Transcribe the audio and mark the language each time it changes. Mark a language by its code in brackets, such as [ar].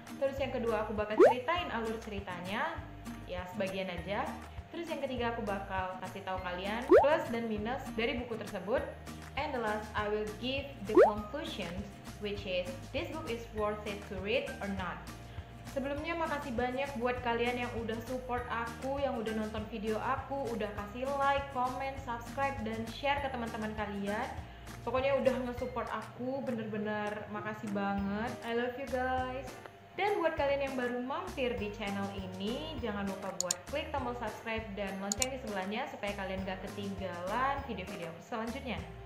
[id] Terus yang kedua aku bakal ceritain alur ceritanya, ya sebagian aja. Terus yang ketiga aku bakal kasih tahu kalian plus dan minus dari buku tersebut. [en] And the last I will give the conclusions, which is this book is worth it to read or not. [id] Sebelumnya makasih banyak buat kalian yang udah support aku, yang udah nonton video aku, udah kasih like, comment, subscribe, dan share ke teman-teman kalian. Pokoknya udah nge-support aku, bener-bener makasih banget. [en] I love you guys. [id] Dan buat kalian yang baru mampir di channel ini, jangan lupa buat klik tombol subscribe dan lonceng di sebelahnya supaya kalian gak ketinggalan video-video selanjutnya.